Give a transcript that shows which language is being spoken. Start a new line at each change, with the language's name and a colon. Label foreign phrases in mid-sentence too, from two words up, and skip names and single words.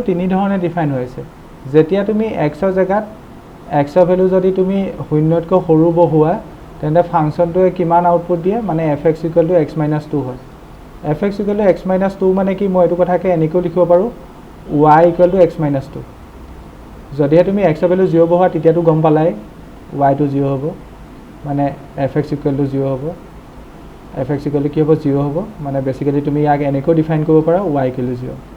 Assamese: তিনি ধৰণে ডিফাইন হৈছে যেতিয়া তুমি এক্সৰ জেগাত এক্সৰ ভেলু যদি তুমি শূন্যতকৈ সৰু বহোৱা তেন্তে ফাংচনটোৱে কিমান আউটপুট দিয়ে মানে fx = x - 2 হয় fx = x - 2 মানে কি মই এইটো কথাকে এনেকৈ লিখিব পাৰোঁ y = x - 2 যদিহে তুমি এক্সৰ ভেলু 0 বহোৱা তেতিয়াতো গম পালাই y টো 0 হ'ব মানে fx = 0 হ'ব fx = কি হ'ব 0 হ'ব মানে বেসিক্যালি তুমি ইয়াক এনেকৈ ডিফাইন কৰিব পাৰা y = 0